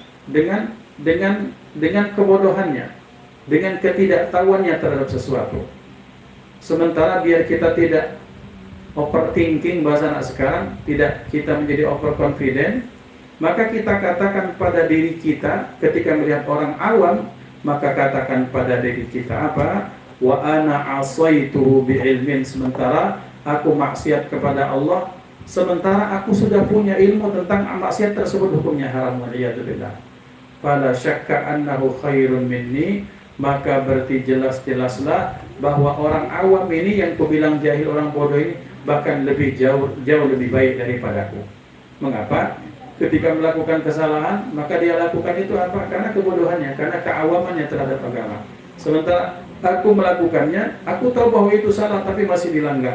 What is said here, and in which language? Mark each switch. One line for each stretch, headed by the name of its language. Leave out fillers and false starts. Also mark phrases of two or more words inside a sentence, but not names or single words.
Indonesian: Dengan kebodohannya, dengan ketidaktahuannya terhadap sesuatu. Sementara biar kita tidak overthinking, bahasa anak sekarang, tidak kita menjadi overconfident, maka kita katakan pada diri kita ketika melihat orang awam, maka katakan pada diri kita apa?
Arabic: وأنا عصيته بعلم,
Indonesian: sementara aku maksiat kepada Allah, sementara aku sudah punya ilmu tentang maksiat tersebut hukumnya haram. Waliyadzubillah.
Arabic: فلا شك أنه خير مني,
Indonesian: maka berarti jelas-jelaslah bahwa orang awam ini yang kubilang jahil, orang bodoh ini bahkan jauh lebih baik daripadaku. Mengapa? Ketika melakukan kesalahan, maka dia lakukan itu apa? Karena kebodohannya, karena keawamannya terhadap agama. Sementara aku melakukannya, aku tahu bahwa itu salah tapi masih dilanggar.